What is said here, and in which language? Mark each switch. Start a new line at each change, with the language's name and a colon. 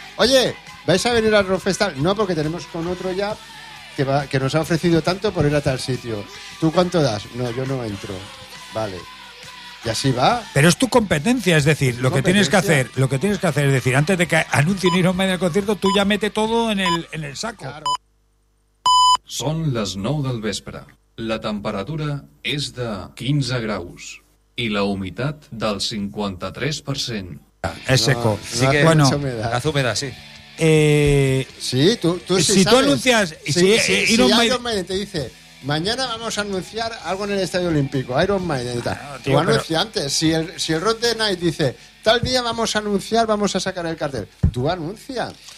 Spanish: Oye, ¿vais a venir al Rock Fest? No, porque tenemos con otro ya que nos ha ofrecido tanto por ir a tal sitio. ¿Tú cuánto das? No, yo no entro. Vale. Y así va. Pero es tu competencia, es decir, lo que tienes que hacer es decir, antes de que anuncien Iron Maiden el concierto, tú ya mete todo en el saco. Claro.
Catalan: Son les 9 del vespre. La temperatura és de 15 graus i la humitat del 53%.
Spanish: És seco. Sí que bueno, gas humedad, sí. Sí, tú si sabes, tú anuncias si Iron Maiden te dice: mañana vamos a anunciar algo en el Estadio Olímpico, Iron Maiden y tal. Claro, tío, tú anunciante, pero... si el Rock the Night dice, tal día vamos a anunciar, vamos a sacar el cartel, tú anuncia.